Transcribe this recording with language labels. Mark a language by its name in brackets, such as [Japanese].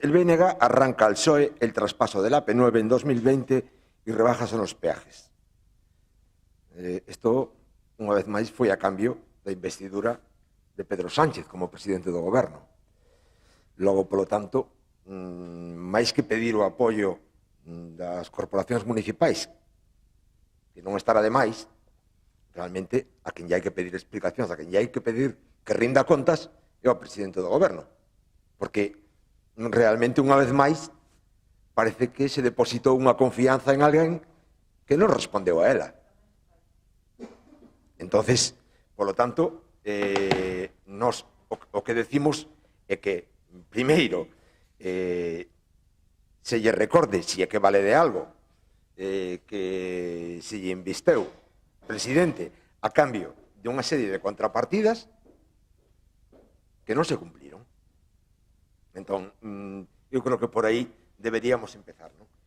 [Spanish] El BNG arranca al PSOE el traspaso del AP9 en 2020 y rebajas en los peajes. [Galician] Isto, unha vez máis, foi a cambio da investidura de Pedro Sánchez como presidente do goberno. Logo, polo tanto, máis que pedir o apoio das corporacións municipais, que non estará de máis, realmente a quen lle hai que pedir explicacións, a quen lle hai que pedir que rinda contas é o presidente do goberno, porque realmente unha vez máis parece que se depositou unha confianza en alguén que non respondeu a ela. Entonces, polo tanto, nos o que decimos é que, primeiro, se lle recorde, se é que vale de algo, que se lle invisteu presidente a cambio de unha serie de contrapartidas que non se cumpliron. Entón, eu creo que por aí deberíamos empezar, non?